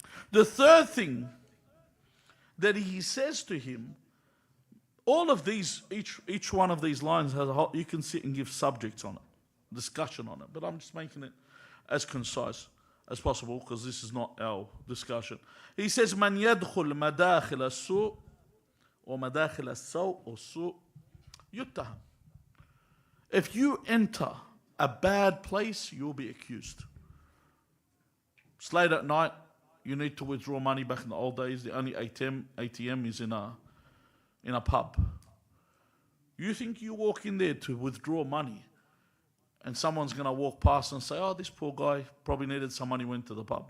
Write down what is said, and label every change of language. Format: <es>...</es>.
<en>The third thing that he says to him, all of these, each one of these lines has a whole, you can sit and give subjects on it, discussion on it, but I'm just making it as concise as possible because this is not our discussion. He says,</en> <ar>من يدخل مداخل السوء ومداخل السوء والسوء يتهم.</ar> <en>If you enter a bad place, you'll be accused. It's late at night, you need to withdraw money. Back in the old days, the only ATM is in a pub. You think you walk in there to withdraw money and someone's going to walk past and say, oh, this poor guy probably needed some money, went to the pub.</en>